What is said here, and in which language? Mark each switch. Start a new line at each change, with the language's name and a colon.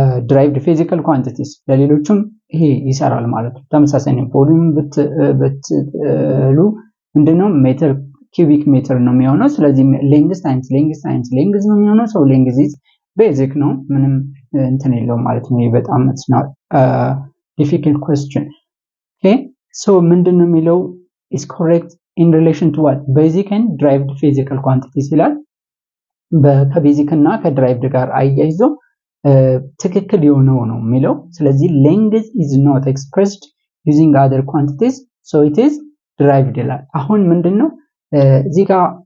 Amharic: derived physical quantities ለሌሎችም ይሄ ይሰራል ማለት ነው። ተመሳሳይ ነው። ቮሊዩም ብትሉ ምንድነው ሜትር ኪዩቢክ ሜትር ነው የሚሆነው። ስለዚህ length times length ነው የሚሆነው።
English: so length is basic
Amharic: ነው፣ ምንም እንትን የለውም ማለት ነው። በጣም
English: it's not difficult question.
Amharic: okay so ምንድነው የሚለው
English: is correct in relation to what basic and derived physical quantities
Amharic: ይላል። ከቤዚክ እና ከድራይቭድ ጋር አያይዞ ትክክል የሆነው ነው የሚለው። ስለዚህ
English: length is not expressed using other quantities so it is derived
Amharic: ይላል። አሁን ምንድነው እዚህ ጋር